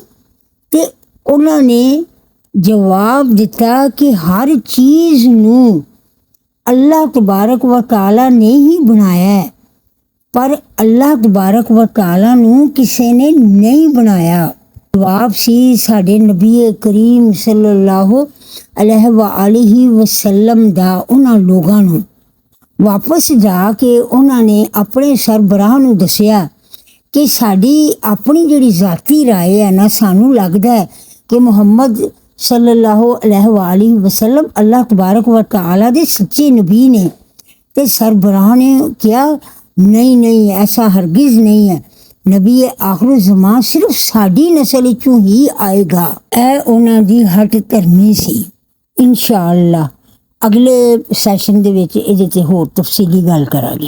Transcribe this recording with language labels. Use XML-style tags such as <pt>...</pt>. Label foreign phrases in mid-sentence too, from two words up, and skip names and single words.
<pa>ਤੇ ਉਹਨਾਂ ਨੇ ਜਵਾਬ ਦਿੱਤਾ ਕਿ ਹਰ ਚੀਜ਼ ਨੂੰ</pa> <ar>الله تبارك وتعالى</ar> <pa>ਨੇ ਹੀ ਬਣਾਇਆ ਹੈ, ਪਰ</pa> <ar>الله تبارك وتعالى</ar> <pa>ਨੂੰ ਕਿਸੇ ਨੇ ਨਹੀਂ ਬਣਾਇਆ। ਜਵਾਬ ਸੀ ਸਾਡੇ ਨਬੀ ਕਰੀਮ</pa> <ar>صلى الله عليه وسلم</ar> <pa>ਦਾ ਉਹਨਾਂ ਲੋਕਾਂ ਨੂੰ। ਵਾਪਸ ਜਾ ਕੇ ਉਹਨਾਂ ਨੇ ਆਪਣੇ ਸਰਬਰਾਹ ਨੂੰ ਦੱਸਿਆ ਕਿ ਸਾਡੀ ਆਪਣੀ ਜਿਹੜੀ ਜ਼ਾਤੀ ਰਾਏ ਹੈ ਨਾ, ਸਾਨੂੰ ਲੱਗਦਾ ਹੈ ਕਿ ਮੁਹੰਮਦ</pa> <ar>صلى الله عليه وسلم الله تبارك وتعالى</ar> <pa>ਦੇ ਸੱਚੇ ਨਬੀ ਨੇ। ਤੇ ਸਰਬਰਾਹ ਨੇ ਕਿਹਾ ਨਹੀਂ ਐਸਾ ਹਰਗਿਜ਼ ਨਹੀਂ ਹੈ, ਨਬੀ ਆਖਰ ਜ਼ਮਾਨ ਸਿਰਫ ਸਾਡੀ ਨਸਲ ਵਿੱਚੋਂ ਹੀ ਆਏਗਾ। ਇਹ ਉਹਨਾਂ ਦੀ ਹੱਟ ਧਰਮੀ ਸੀ। ਇਨਸ਼ਾਅੱਲਾ ਅਗਲੇ ਸੈਸ਼ਨ ਦੇ ਵਿੱਚ ਇਹਦੇ ਤੇ ਹੋਰ ਤਫਸੀਲੀ ਗੱਲ ਕਰਾਂਗੇ।</pa>